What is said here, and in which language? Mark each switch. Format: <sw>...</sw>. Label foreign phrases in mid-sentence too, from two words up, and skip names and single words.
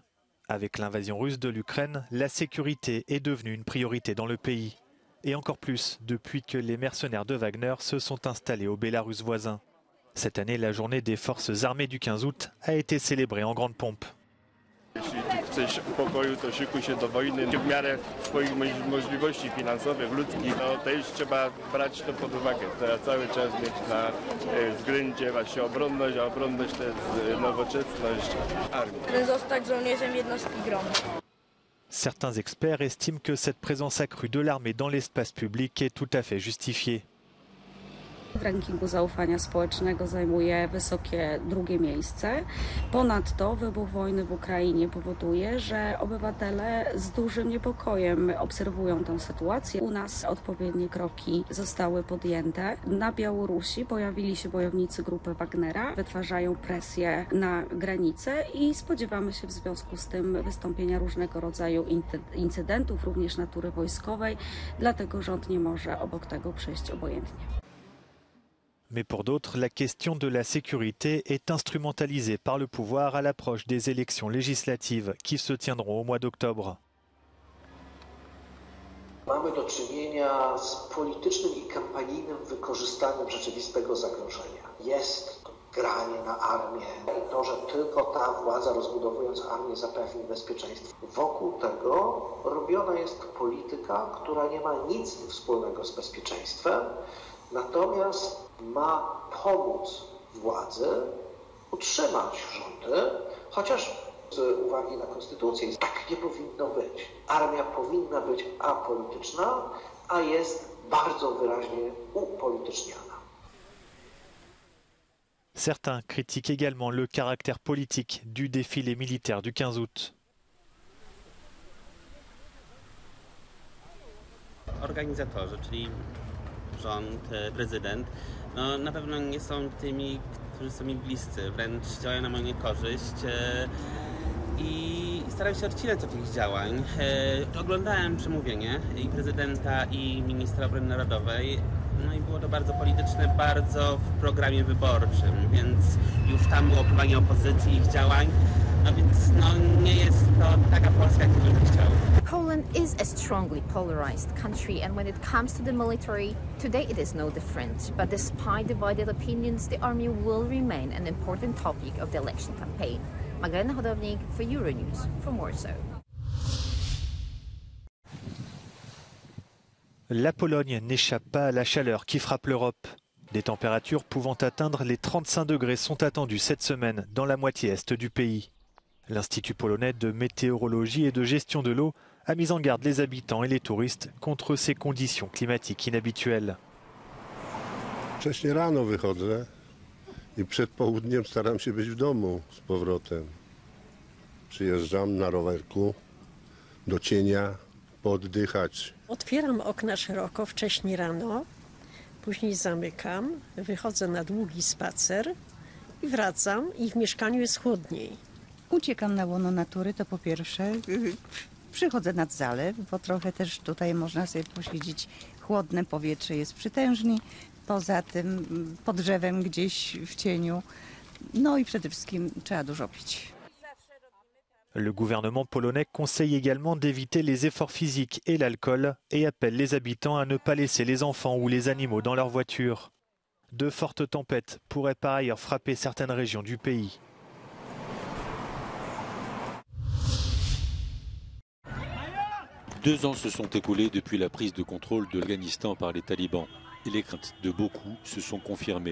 <fr>Avec l'invasion russe de l'Ukraine, la sécurité est devenue une priorité dans le pays. Et encore plus depuis que les mercenaires de Wagner se sont installés au Bélarus voisin. Cette année, la journée des forces armées du 15 août a été célébrée en grande pompe.</fr> <pl>chcesz pokoju, to szykuj się do wojny. W miarę swoich możliwości finansowych, ludzkich, no to już trzeba brać to pod uwagę. Trzeba cały czas mieć na względzie właśnie obronność, a obronność to jest nowoczesność armii. Zostać żołnierzem jednostki GROM.</pl> <fr>Certains experts estiment que cette présence accrue de l'armée dans l'espace public est tout à fait justifiée.</fr> <pl>W rankingu zaufania społecznego zajmuje wysokie drugie miejsce. Ponadto wybuch wojny w Ukrainie powoduje, że obywatele z dużym niepokojem obserwują tę sytuację. U nas odpowiednie kroki zostały podjęte. Na Białorusi pojawili się bojownicy grupy Wagnera, wytwarzają presję na granicę i spodziewamy się w związku z tym wystąpienia różnego rodzaju incydentów, również natury wojskowej, dlatego rząd nie może obok tego przejść obojętnie.</pl> <fr>Mais pour d'autres, la question de la sécurité est instrumentalisée par le pouvoir à l'approche des élections législatives qui se tiendront au mois d'octobre.</fr> <pl>Mamy do czynienia z politycznym i kampanijnym wykorzystaniem rzeczywistego zagrożenia. Jest to granie na armię i to, że tylko ta władza, rozbudowując armię, zapewni bezpieczeństwo. Wokół tego robiona jest polityka, która nie ma nic wspólnego z bezpieczeństwem, natomiast ma pomóc władzy utrzymać rządy, chociaż z uwagi na konstytucję tak nie powinno być. Armia powinna być apolityczna, a jest bardzo wyraźnie upolityczniana.</pl> <fr>Certains critiquent également le caractère politique du défilé militaire du 15 août.</fr> <pl>Organizatorzy, czyli rząd, prezydent, no, na pewno nie są tymi, którzy są mi bliscy, wręcz działają na moją niekorzyść i staram się odcinać od tych działań. Oglądałem przemówienie i prezydenta, i ministra obrony narodowej, no i było to bardzo polityczne, bardzo w programie wyborczym, więc już tam było opływanie opozycji, ich działań, no więc no, nie jest to taka Polska, jak bym chciał.</pl> <en>Poland is a strongly polarized country, and when it comes to the military, today it is no different. But despite divided opinions, the army will remain an important topic of the election campaign. Magdalena Hodownik for Euronews from Warsaw.</en> <fr>La Pologne n'échappe pas à la chaleur qui frappe l'Europe. Des températures pouvant atteindre les 35 degrés sont attendues cette semaine dans la moitié est du pays. L'Institut polonais de météorologie et de gestion de l'eau a mis en garde les habitants et les touristes contre ces conditions climatiques inhabituelles.</fr> <pl>Wcześniej rano wychodzę i przed południem staram się być w domu z powrotem. Przyjeżdżam na rowerku do cienia, pooddychać. Otwieram okna szeroko wcześniej rano, później zamykam, wychodzę na długi spacer i wracam i w mieszkaniu jest chłodniej. Uciekam na łono natury, to po pierwsze. Przychodzę nad zalew, bo trochę też tutaj można sobie posiedzieć. Chłodne powietrze jest przytężnie. Poza tym pod drzewem gdzieś w cieniu. No i przede wszystkim trzeba dużo pić.</pl> <fr>Le gouvernement polonais conseille également d'éviter les efforts physiques et l'alcool et appelle les habitants à ne pas laisser les enfants ou les animaux dans leur voiture. De fortes tempêtes pourraient par ailleurs frapper certaines régions du pays. Deux ans se sont écoulés depuis la prise de contrôle de l'Afghanistan par les talibans et les craintes de beaucoup se sont confirmées.</fr>